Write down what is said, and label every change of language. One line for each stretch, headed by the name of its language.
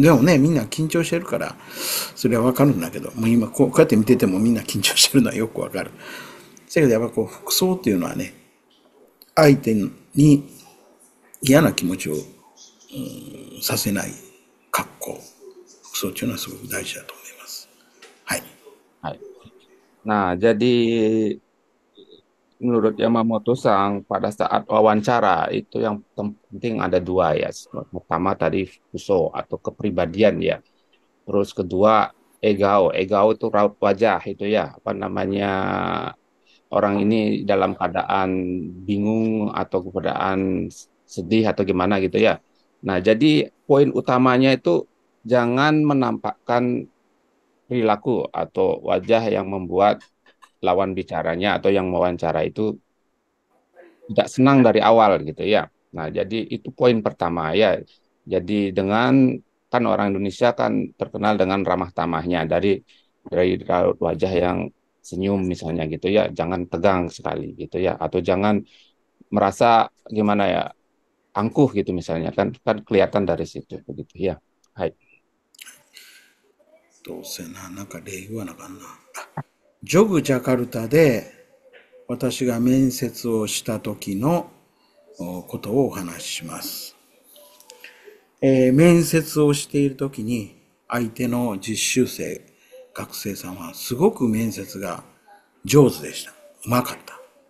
Japanese: でもね、みんな緊張してるから、それはわかるんだけど、もう今こうやって見ててもみんな緊張してるのはよくわかる。だけどやっぱこう、服装っていうのはね、相手に嫌な気持ちを、させない格好、服装っていうのはすごく大事だと思います。はい。 Hai.
Indonesian: Nah, jadi menurut Yamamoto-san pada saat wawancara itu yang penting ada dua ya. Pertama tadi fuso atau kepribadian ya. Terus kedua egao. Egao itu raut wajah itu ya. Apa namanya, orang ini dalam keadaan bingung atau keadaan sedih atau gimana gitu ya. Nah, jadi poin utamanya itu jangan menampakkan perilaku atau wajah yang membuat lawan bicaranya atau yang mewawancara itu tidak senang dari awal gitu ya. Nah, jadi itu poin pertama ya. Jadi dengan kan orang Indonesia kan terkenal dengan ramah tamahnya dari raut wajah yang senyum misalnya gitu ya. Jangan tegang sekali gitu ya, atau jangan merasa gimana ya, angkuh gitu misalnya, kan kelihatan dari situ begitu ya.
Japanese: Hai. どうせな、なんか例言わなあかんな。ジョグジャカルタで私が面接をした時のことをお話しします。面接をしている時に相手の実習生、学生さんはすごく面接が上手でした。うまかった。